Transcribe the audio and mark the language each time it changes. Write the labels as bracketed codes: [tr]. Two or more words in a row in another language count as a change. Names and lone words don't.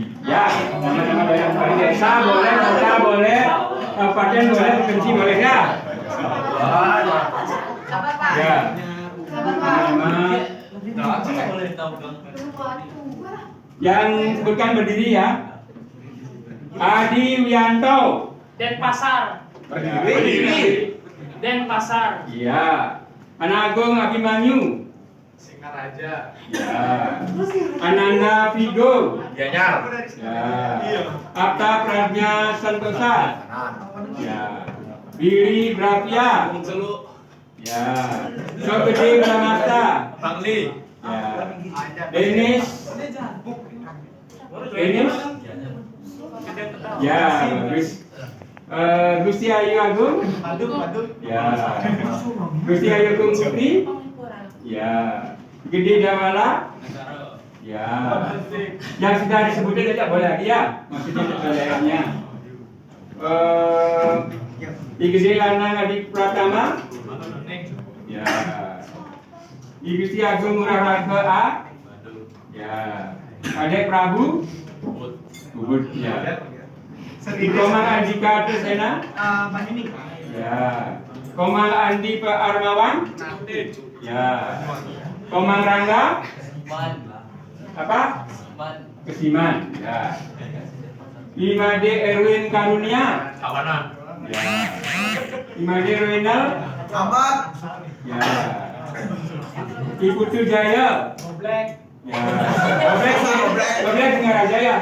[id] Ya, nama-nama daerah di Bali. Desa boleh, kota boleh, kabupaten boleh, provinsi boleh ya. Ya. Nama yang sebutkan berdiri ya. Adi Wianto. Denpasar. Berdiri. Denpasar. Iya. Anak Agung Abimanyu. Singaraja. Ya. Ananda Vigo. Gianyar. Ya. Apta Pradnya Santosa. Ya. Billy Bravia. Seluk. Ya. Sogede Bramasta. Bangli. Ya. Dennis. Ya. Gusti Ayu Agung. Ya. Gusti Ayu Agung Putri. Ya. Gede Dawala. Ya. Yang sudah disebutkan tidak boleh lagi ya. Maksudnya daerahnya. Di Gede Lanang Adik Pratama. Ya. Di Gusti Agung Ngurah Raga A. Ya. Adek Prabu. Ubud. Ya. Di Komang Andika Tresena. Ya. Komang Andi Pak Armawan. Ya. Komang Rangga. Apa? Kesiman. Ya. 5D Erwin Karunia. Kawanan. Ya. 5D Roinal. Amat. Ya. Ibu Tu Jaya. Ya. Oblek Singaraja ya.